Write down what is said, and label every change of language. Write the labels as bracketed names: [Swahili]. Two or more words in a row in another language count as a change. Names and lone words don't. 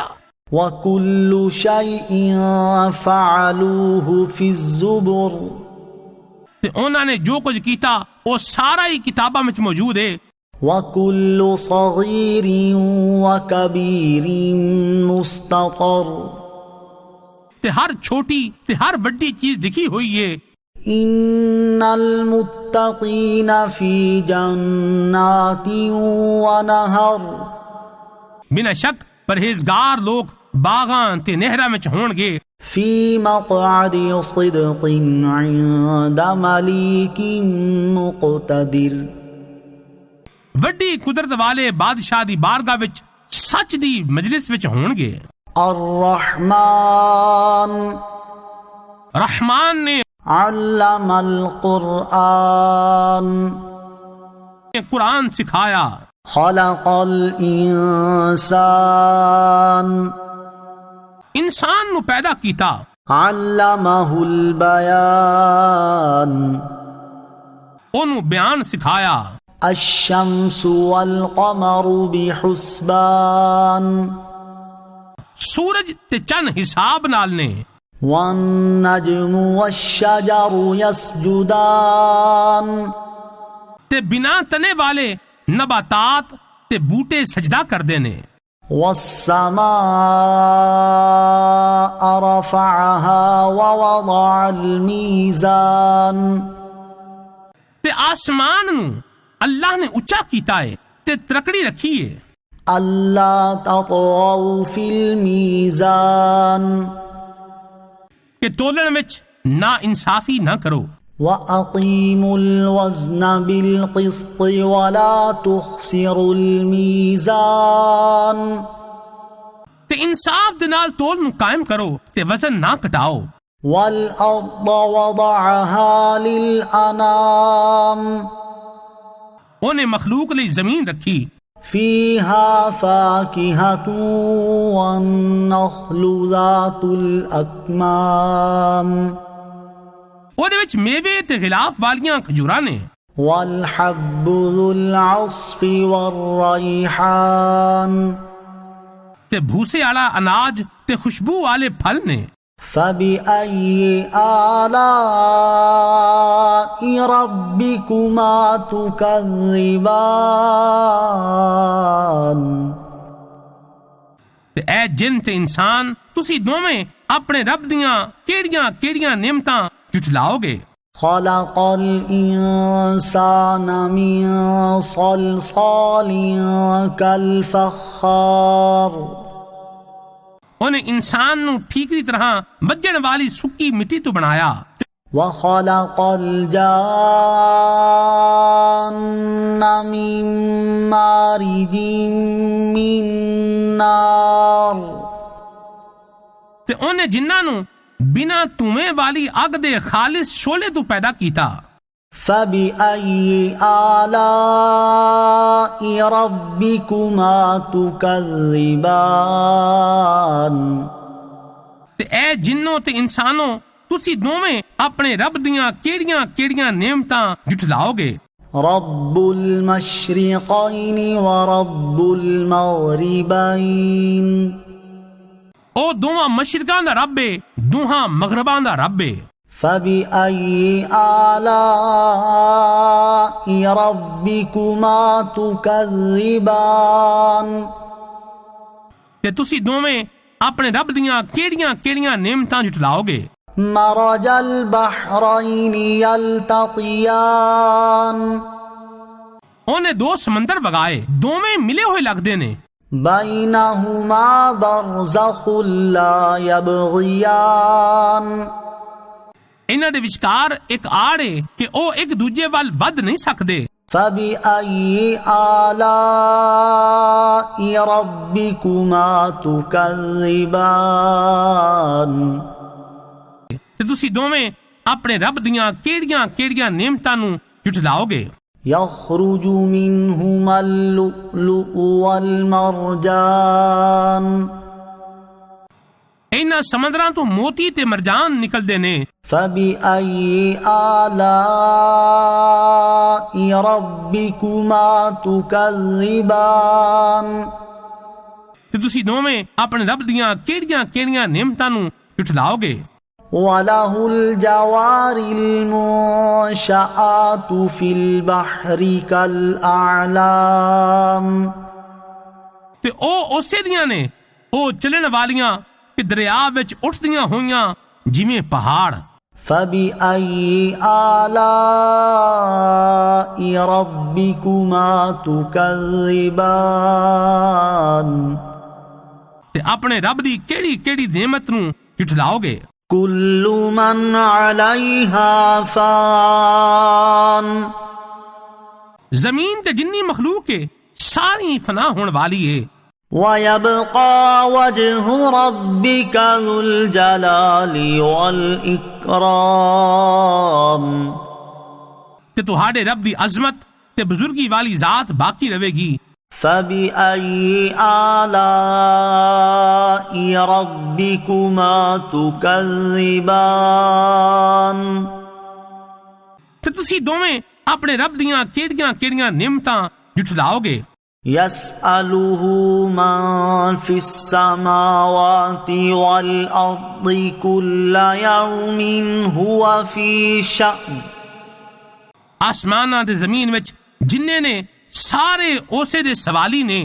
[Arabic] وَكُلُّ شَيْءٍ فَعَلُوهُ فِي الزُّبُرِ، [Punjabi] تے انہاں نے جو کچھ کیتا وہ سارا ہی کتاباں وچ موجود ہے۔ [Arabic] وَكُلُّ صَغِيرٍ وَكَبِيرٍ مُسْتَطَرٍ، [Punjabi] تے ہر چھوٹی تے ہر بڑی چیز لکھی ہوئی ہے۔ [Arabic] إِنَّ الْمُتَّقِينَ فِي جَنَّاتٍ وَنَهَرٍ، [Punjabi] بنا شک پرہیزگار لوگ باغاں تے نہراں وچ ہون گے۔ [Arabic] فِي مَقْعَدِ صِدْقٍ عِندَ مَلِيكٍ مُقْتَدِرٍ، [Punjabi] وڈی قدرت والے بادشاہ دی بارگاہ وچ سچ دی مجلس وچ ہون گے۔ [Arabic] الرحمن [Punjabi] رحمان نے [Arabic] علم القرآن، [Punjabi] قرآن سکھایا۔ [Arabic] خلق الانسان، [Punjabi] انسان نو پیدا کیتا۔ [Arabic] علمہ البیان، [Punjabi] اونوں بیان سکھایا۔ [Arabic] الشمس والقمر بحسبان، [Punjabi] سورج تے چند حساب نال نے۔ [Arabic] والنجم والشجر يسجدان، [Punjabi] تے بنا تنے والے نباتات تے بوٹے سجدہ کر دینے۔ [Arabic] والسماء رفعها ووضع الميزان [Punjabi] تے آسمان نو اللہ نے اچا کیتا ہے تے ترکڑی رکھی ہے [Arabic] ألا تطغوا في الميزان [Punjabi] کہ تولن وچ نا انصافی نہ کرو [Arabic] وأقيموا الوزن بالقسط ولا تخسروا الميزان [Punjabi] تے انصاف دے نال تول نو قائم کرو تے وزن نہ کٹاؤ [Arabic] والأرض وضعها للأنام [Punjabi] اونے مخلوق لئی زمین رکھی [Arabic] فيها فاكهة والنخل ذات الأكمام [Punjabi] اونے وچ میوے تے غلاف والیاں کھجوراں نے [Arabic] والحب ذو العصف والريحان [Punjabi] تے بھوسے والا اناج تے خوشبو والے پھل نے [Arabic] فبأي آلاء ربكما تكذبان [Punjabi] تے اے جن تے انسان تسی دوویں اپنے رب دیاں کیڑیاں کیڑیاں نعمتاں جھٹلاؤ گے [Arabic] خلق الإنسان من صلصال كالفخار [Punjabi] انہیں انسان نو ٹھیکری طرح وجن والی سکی مٹی تو بنایا [Arabic] وخلق الجان من مارج من نار [Punjabi] تے انہیں جنہاں نو بنا تمہیں والی اگ دے خالص شولے تو پیدا کیتا [Arabic] فبأي آلاء ربكما تكذبان تے [Punjabi] اے جنوں تے انسانوں تسی دوویں اپنے رب دیاں کیڑیاں کیڑیاں نعمتاں جھٹلاؤ گے [Arabic] رب المشرقين ورب المغربين [Punjabi] او دوواں مشرقاں دا رب ہے دوہاں مغرباں دا رب ہے [Arabic] فبأي آلاء ربكما تكذبان [Punjabi] تے تسی دوویں اپنے رب دیاں کیڑیاں کیڑیاں نعمتاں جھٹلاؤ گے [Arabic] مرج البحرين يلتقيان [Punjabi] اونے دو سمندر وگائے دوویں ملے ہوئے لگدے نے [Arabic] بينهما برزخ لا يبغيان [Punjabi] انہاں دے وچکار ایک آڑ ہے کہ او ایک دوجے وال ود نہیں سکدے [Arabic] فبأي آلاء ربكما تكذبان [Punjabi] تے تسی دوویں اپنے رب دیاں کیڑیاں کیڑیاں نعمتاں نو جھٹلاؤ گے [Arabic] يخرج منهما اللؤلؤ والمرجان [Punjabi] انہاں سمندراں تو موتی تے مرجان نکل دے نے [Arabic] فبأي آلاء ربكما تكذبان [Punjabi] تے تسی دوویں اپنے رب دیاں کیڑیاں کیڑیاں نعمتاں نو جھٹلاؤ گے [Arabic] وله الجوار المنشآت في البحر كالأعلام [Punjabi] تے او اسے دیاں نے او چلن والیاں کہ دریا وچ اٹھدیاں ہویاں جویں پہاڑ [Arabic] فبأي آلاء ربكما تكذبان [Punjabi] تے اپنے رب دی کیڑی کیڑی نعمت نو جھٹلاؤ گے [Arabic] كل من عليها فان [Punjabi] زمین تے جنی مخلوق ہے ساری فنا ہون والی ہے [Arabic] ويبقى وجه ربك ذو الجلال والإكرام [Punjabi] تے تہاڈے رب دی عظمت تے بزرگی والی ذات باقی رہے گی [Arabic] فبأي آلاء ربكما تكذبان [Punjabi] تے تسی دوویں اپنے رب دیاں کیڑیاں کیڑیاں نعمتاں جھٹلاؤ گے [Arabic] يسأله من في السماوات والأرض كل يوم هو في شأن [Punjabi] آسماناں دے زمین وچ جننے نے ਸਾਰੇ ਉਸੇ ਦੇ ਸਵਾਲੀ ਨੇ।